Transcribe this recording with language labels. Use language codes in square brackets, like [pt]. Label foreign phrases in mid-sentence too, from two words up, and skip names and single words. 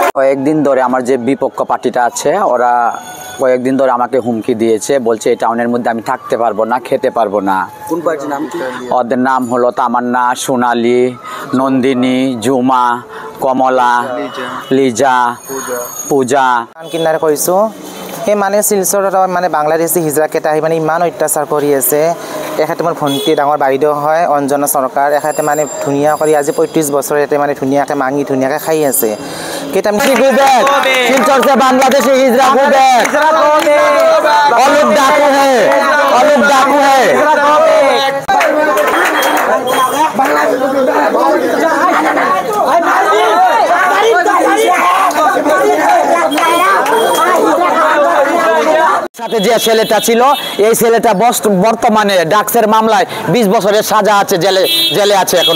[bn] কয়েকদিন ধরে আমার যে বিপক্ষ পার্টিটা আছে ওরা কয়েকদিন ধরে আমাকে হুমকি দিয়েছে, বলছে এই টাউনের মধ্যে আমি থাকতে পারবো না, খেতে পারবো না। কোন পার্টির নাম কি? ওদের নাম হলো তামান্না, সোনালী, নন্দিনী, জুমা, কমলা, লিজা, পূজা। [as] কিনারে কৈছো সেই মানে শিলচৰত মানে বাংলাদেশী হিজৰাকেইটা আহি মানে ইমান অত্যাচাৰ কৰি আছে। এখেতে মোৰ ভণ্টি ডাঙৰ বাইদেউ হয় অঞ্জনা চৰকাৰ। এখেতে মানে ধুনীয়া কৰি আজি 35 বছৰ ইয়াতে মানে ধুনীয়াকৈ মাঙি ধুনীয়াকৈ খাই আছে। কেইটা [hi] শিলচর से बांग्लादेशी हिजरा को बैक, अलग डाकू है, अलग डाकू है। [bn] সাথে যে ছেলেটা ছিল এই ছেলেটা বর্তমানে ডাক্সের মামলায় 20 বছরের সাজা আছে, জেলে আছে এখন।